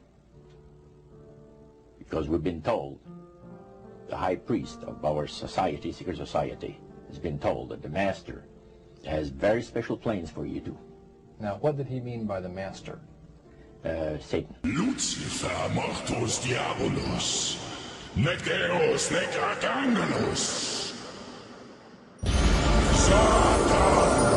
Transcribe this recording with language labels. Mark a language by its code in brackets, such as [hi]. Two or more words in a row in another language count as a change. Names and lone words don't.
[en] Because we've been told, the high priest of our society, secret society, has been told that the master has very special plans for you too. Now, what did he mean by the master? Satan. [la] Lucifer mortus diabolus, nec Deus, nec archangelus. [en] Satan!